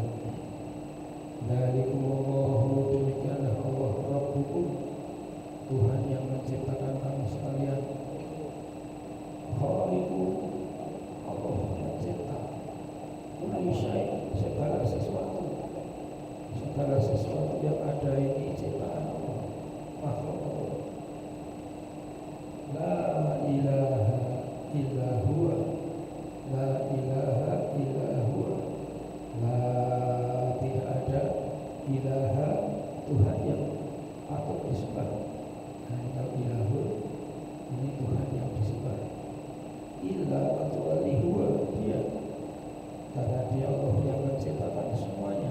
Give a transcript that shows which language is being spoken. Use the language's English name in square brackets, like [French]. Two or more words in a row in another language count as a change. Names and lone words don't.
[Indonesian] Dzalikumullahu, demikianlah Allah, Rabbukum, Tuhan yang menciptakan kamu sekalian. Khaliqu, Allah mencipta, [Arabic] كل شيء', [Indonesian] segala sesuatu. Segala sesuatu yang ada ini ciptaan Allah, makhluk Allah. [Arabic] لا إله إلا هو، لا إله إلا هو، لا, [Indonesian] tidak ada ilaha, Tuhan yang patut disembah. Hanya ilahun, ini Tuhan yang disembah. Illa, kecuali huwa, dia, karena dia Allah yang menciptakan semuanya.